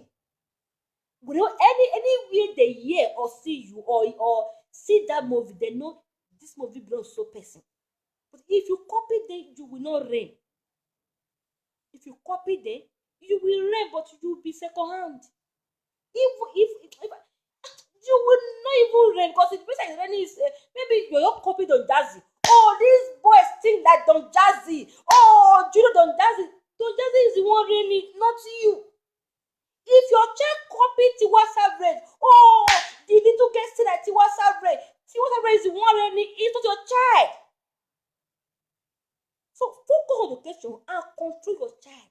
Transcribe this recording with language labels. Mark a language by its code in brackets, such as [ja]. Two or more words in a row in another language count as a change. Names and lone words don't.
[en] Without anywhere they hear or see you or see that movie, they know this movie belongs to person. But if you copy them, you will not reign. If you copy them, you will reign, but you will be second hand. If you will not even reign, because the person is reigning is maybe you not copy Don Jazzy. Oh, these boys think like Don Jazzy. Oh, do you know Don Jazzy? Don Jazzy is the one reigning, not you. If your child copy Tiwa Savage, oh, the little girl say that Tiwa Savage is the one reigning, it's not your child. So focus on education and control your child.